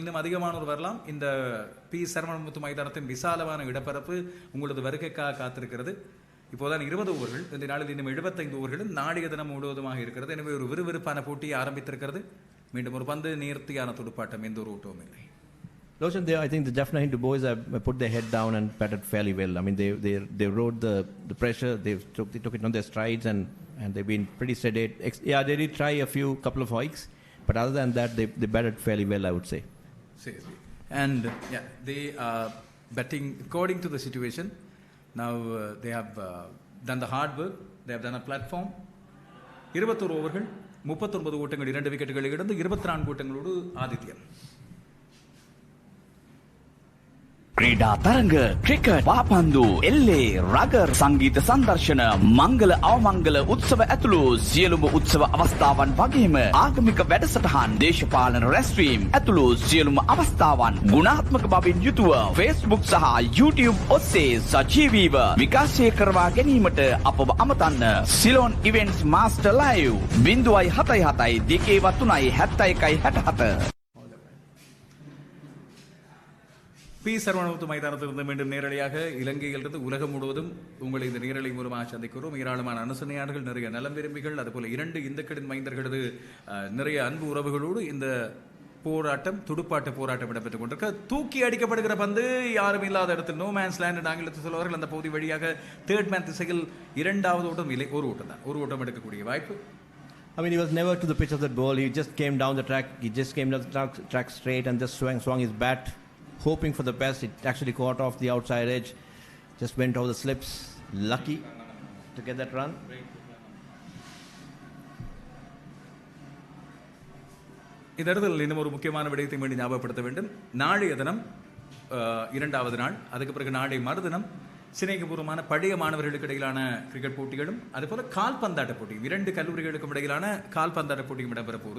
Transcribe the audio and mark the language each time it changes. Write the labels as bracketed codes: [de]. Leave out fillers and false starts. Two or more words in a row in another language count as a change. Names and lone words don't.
[ta] இன்னும் அதிகமானோர் வரலாம். இந்த P.Sara மைதானத்தின் விசாலமான இடப்பரப்பு உங்களது வருகைக்காக காத்திருக்கிறது. இப்போதான் 20 ஓவர்கள், இந்த நாளில் இன்னும் 75 ஓவர்களும் நாளைய தினம் முழுவதுமாக இருக்கிறது. எனவே ஒரு விறுவிறுப்பான போட்டி ஆரம்பித்திருக்கிறது. மீண்டும் ஒரு பந்து நேர்த்தியான துடுப்பாட்டம், எந்த ஒரு ஓட்டமும் இல்லை. [en] Loshan, I think the Jaffna Hindu boys have put their head down and batted fairly well. I mean, they rode the pressure. They took it on their strides and they've been pretty sedate. Yeah, they did try a couple of hikes, but other than that, they batted fairly well, I would say. Seriously. And yeah, they are batting according to the situation. Now they have done the hard work. They have done a platform. [ta] 21 ஓவர்கள் 39 ஓட்டங்கள் 2 விக்கெட்டுகளை இழந்து 24 ஓட்டங்களோடு ஆதித்யன். [si] ක්‍රීඩා තරඟ ක්‍රිකට් පාපන්දු එල්ලේ රගර් සංගීත සංදර්ශන මංගල අවමංගල උත්සව ඇතුළු සියලුම උත්සව අවස්ථාවන් වගේම ආගමික වැඩසටහන් දේශපාලන රැස්වීම් ඇතුළු සියලුම අවස්ථාවන් ගුණාත්මක බවින් යුතුව Facebook සහ YouTube ඔස්සේ සජීවීව විකාශය කරවා ගැනීමට අපව අමතන්න. සිලෝන් ඉවෙන්ට්ස් මාස්ටර් ලයිව් 077 2 [ta] P.Sara மைதானத்திலிருந்து மீண்டும் நேரடியாக இலங்கையிலிருந்து உலகம் முழுவதும் உங்களை இந்த நேரலை மூலமாக சந்திக்கிறோம். ஏராளமான அனுசரணையாளர்கள், நிறைய நலம் விரும்பிகள், அதுபோல 2 இந்துக்களின் மைந்தர்களது நிறைய அன்பு உறவுகளோடு இந்த போராட்டம், துடுப்பாட்ட போராட்டம் இடம்பெற்றுக் கொண்டிருக்க, தூக்கி அடிக்கப்படுகிற பந்து யாரும் இல்லாத இடத்தில் [en] no man's land [ta] ஆங்கிலத்தில் சொல்வார்கள். அந்த பகுதி வழியாக [en] third man [ta] திசையில் 2வது ஓட்டம் இல்லை, ஒரு ஓட்டம் தான், ஒரு ஓட்டம் எடுக்கக்கூடிய வாய்ப்பு. [en] I mean, he was never to the pitch of that ball. He just came down the track. He just came down the track straight and just swung his bat, hoping for the best. It actually caught off the outside edge, just went over the slips. Lucky to get that run. [ta] இந்த இடத்தில் இன்னும் ஒரு முக்கியமான விடயத்தை மீண்டும் ஞாபகப்படுத்த வேண்டும். நாளைய தினம் 2வது நாள், அதுக்கு பிறகு நாளை மறுதினம் சிநேகபூர்வமான பழைய மாணவர்களுக்கு இடையிலான கிரிக்கெட் போட்டிகளும் அதுபோல கால்பந்தாட்ட போட்டியும் 2 கல்லூரிகளுக்கும் இடையிலான கால்பந்தாட்ட போட்டியும் இடம்பெற போகிறது.